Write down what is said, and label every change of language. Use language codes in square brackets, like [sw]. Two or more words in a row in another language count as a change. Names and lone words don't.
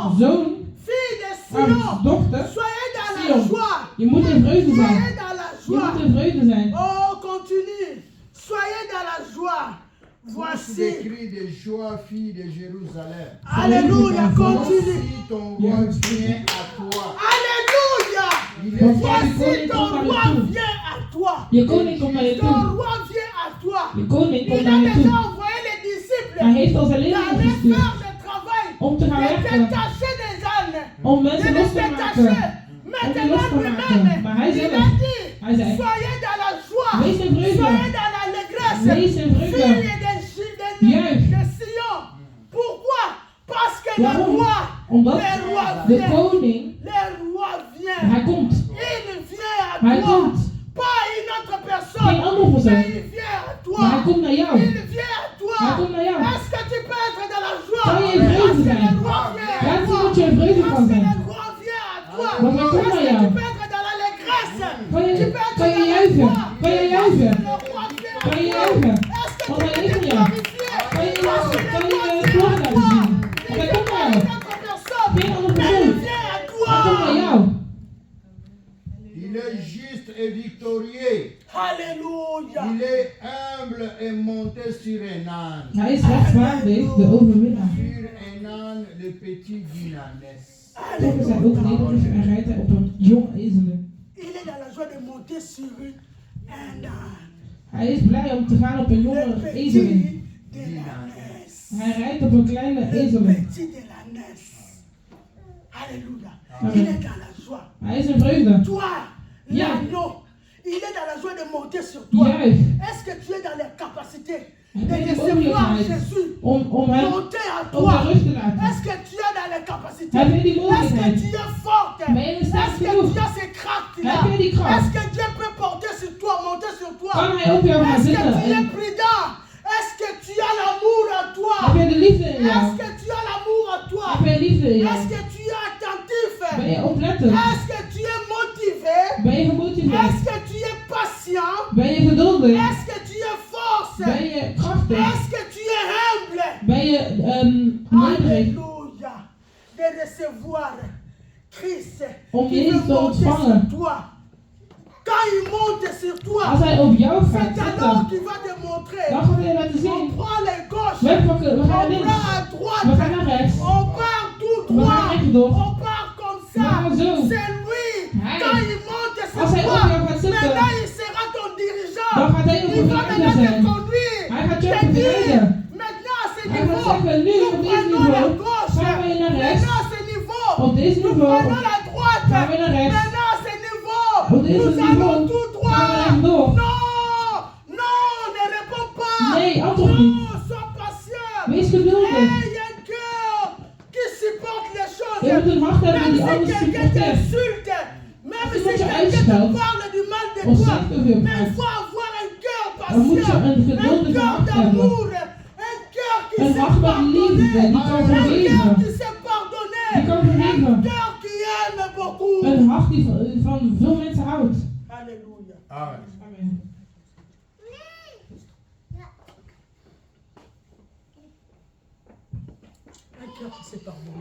[nl] Zoon, [fr] Fille de Sion. [nl] dochter, [fr] Soyez dans la Sion. joie. [nl] Je moet in vreugde [fr] Soyez [nl] zijn. [fr] dans la [nl] Je moet [fr] joie. [nl] in vreugde zijn. [fr] Oh, continue. Soyez dans la joie. Pousse des Voici. cris de joie, fille de Jérusalem. Alléluia. Continue. Voici ton roi vient à toi. Alléluia. Il est Voici ton roi vient à toi. [nl] Je koning komt naar je [fr] Ton [nl] toe. [fr] roi vient à toi. [nl] Je koning komt [fr] Il a [nl] naar je [fr] déjà [nl] toe. [fr] envoyé les disciples [nl] Hij heeft al zijn leerlingen [fr] d'aller [nl] gestuurd [fr] faire le travail, [nl] om te gaan de werken. [fr] détacher des ânes, [nl] Om de mensen [fr] les [nl] los te [fr] détacher. [nl] maken. [fr] Maintenant [nl] los te [fr] lui-même, [nl] maken. Maar hij [fr] il [nl] zelf, [fr] a dit, [nl] hij zei, [fr] soyez dans la joie, [nl] wees in vreugde. [fr] soyez dans l'allégresse, [nl] Wees in vreugde. [fr] fille [nl] Juich. [fr] de Sion. Pourquoi? Parce que le [nl] Waarom? [fr] roi, [nl] Omdat [fr] le roi [nl] de [fr] vient, [nl] koning, [fr] le roi vient, [nl] hij komt. [fr] il vient à [nl] Hij [fr] toi, [nl] komt. [fr] pas une autre [nl] Geen [fr] personne, [nl] andere persoon. [fr] mais il vient à toi. [nl] Maar hij komt naar jou. [fr] Il vient à toi. [nl] Hij komt naar jou. [fr] Est-ce que tu peux être dans la joie? [nl] Kan je in vreugde [fr] Parce que [nl] zijn? [fr] le roi vient à [nl] Laat zien [fr] toi. [nl] dat je in vreugde kan [fr] Parce que [nl] zijn. [fr] le roi [nl] Want hij komt naar [fr] Est-ce que [nl] jou. [fr] tu peux être dans l'allégresse? [nl] Kan [fr] Tu [nl] je, [fr] peux être [nl] kan je [fr] dans la [nl] juichen? [fr] joie. [nl] Kan je juichen? [fr] Le roi fait [nl] Kan je [fr] un [nl] juichen? [fr] Est-ce que [nl] Want [fr] tu [nl] hij [fr] peux [nl] is [fr] te [nl] naar jou. [fr] glorifier? [nl] Kan je [fr] Parce que [nl] juichen? Kan [fr] le [nl] je [fr] roi [nl] je [fr] vient [nl] glorie [fr] à [nl] laten [fr] toi. [nl] zien? [fr] Il [nl] Want hij [fr] n'est [nl] komt [fr] pas [nl] naar [fr] une [nl] jou. [fr] autre personne. [nl] Geen andere [fr] Mais [nl] persoon. [fr] il vient à [nl] Hij komt naar [fr] toi. [nl] jou. [fr] Il est juste et victorieux. Alléluia. Il est humble et monté sur un âne. [nl] Hij is rechtvaardig, de overwinnaar. [fr] Sur un âne, le petit d'une ânesse. [nl] Toch is hij ook nederig en rijdt hij op een jong ezelen. [fr] Il est dans la joie de monter sur un âne. [nl] Hij is blij om te gaan op een [fr] Le [nl] jonge ezelin. [fr] petit de l'ânesse. [nl] Hij rijdt op een kleine [fr] Le [nl] ezelin. [fr] petit de l'ânesse. Alléluia. Amen. Il est dans la joie. [nl] Hij is in vreugde. [fr] Toi, [nl] Ja. [fr] l'agneau, il est dans la joie de monter sur toi. [nl] Juich. [fr] Est-ce que tu es dans les capacités de [nl] Heb je de [fr] recevoir [nl] mogelijkheid [fr] Jésus [nl] om hem [fr] monter à [nl] op haar [fr] toi? [nl] rug te laten? [fr] Est-ce que tu es dans les capacités? [nl] Heb je die [fr] Est-ce que [nl] mogelijkheid? [fr] tu es forte? [nl] Ben je sterk [fr] Est-ce que [nl] genoeg? [fr] tu as ces krachten-là? [nl] Heb je die kracht? [fr] Est-ce que Dieu peut porter sur toi, monter sur toi? [nl] Kan hij op jou gaan [fr] Est-ce que [nl] zitten? [fr] tu es [nl] En [fr] prudent? Est-ce que tu as l'amour en toi? [nl] heb je de liefde in [fr] Est-ce [nl] jou? [fr] que tu as l'amour en toi? [nl] Heb je liefde in [fr] Est-ce [nl] jou? [fr] que tu es attentif? [nl] Ben je oplettend? [fr] Est-ce que tu es motivé? [nl] Ben je gemotiveerd? [fr] Est-ce que tu es patient? [nl] Ben je geduldig? [fr] Est-ce que tu es force? [nl] Ben je krachtig? [fr] Est-ce que tu es humble? [nl] Ben je nederig? [fr] Alléluia. De recevoir Christ [nl] Om [fr] qui [nl] Jezus [fr] veut [nl] te [fr] monter [nl] ontvangen. [fr] sur toi. Quand il monte sur [nl] Als [fr] toi, [nl] hij op jou gaat [fr] c'est alors [nl] zitten, [fr] qu'il va te montrer. [nl] dan gaat hij laten [fr] On [nl] zien. [fr] prend les gauches, [nl] Wij pakken, we [fr] on [nl] gaan naar [fr] prend [nl] links. [fr] à [nl] We [fr] droite, [nl] gaan naar rechts. [fr] on part tout [nl] We gaan [fr] droit, [nl] rechtdoor. [fr] on part comme [nl] We [fr] ça. [nl] gaan zo. [fr] C'est lui. [nl] Hij. [fr] Quand il monte sur [nl] Als hij [fr] toi, [nl] op jou gaat zitten, [fr] maintenant il sera ton dirigeant. [nl] dan gaat hij [fr] Il [nl] een [fr] va [nl] begeleider [fr] maintenant te [nl] zijn. [fr] conduire. [nl] Hij gaat [fr] Te [nl] jou [fr] dire, [nl] begeleiden. [fr] maintenant à ce [nl] Hij gaat [fr] niveau, [nl] zeggen, nu [fr] nous [nl] op dit [fr] prenons la [nl] niveau [fr] gauche. [nl] gaan we naar rechts. [fr] Maintenant à ce niveau, [nl] Op deze [fr] nous [nl] niveau [fr] prenons la droite. [nl] gaan we naar rechts. [fr] Maintenant à ce niveau, [nl] Op deze [fr] nous [nl] niveau [fr] allons tout [nl] gaan we [fr] droit. [nl] rechtdoor. [fr] Non, non, ne réponds pas. [nl] Nee, antwoord niet. [fr] Non, sois patient. [nl] Wees geduldig. [fr] Ayez un cœur qui supporte les choses. [nl] Je moet een hart hebben [fr] Même [nl] die [fr] si [nl] alles [fr] quelqu'un [nl] supporteert. [fr] t'insulte, même [nl] Als [fr] si [nl] iemand je [fr] quelqu'un [nl] uitstelt, [fr] te parle du mal de [nl] of [fr] toi, [nl] slecht over je [fr] mais il [nl] praat, [fr] faut avoir un cœur [nl] dan moet je [fr] patient, [nl] een [fr] un [nl] geduldige [fr] cœur [nl] hart hebben. [fr] d'amour, un cœur qui [nl] Een [fr] sait [nl] hart met liefde, [fr] pardonner, [nl] die kan [fr] un cœur [nl] vergeven. [fr] qui sait pardonner, [nl] Die kan [fr] un [nl] vergeven. [fr] cœur qui aime beaucoup. [nl] Een hart die van veel mensen houdt. [fr] Alléluia. Amen. Amen. Un cœur qui sait pardonner,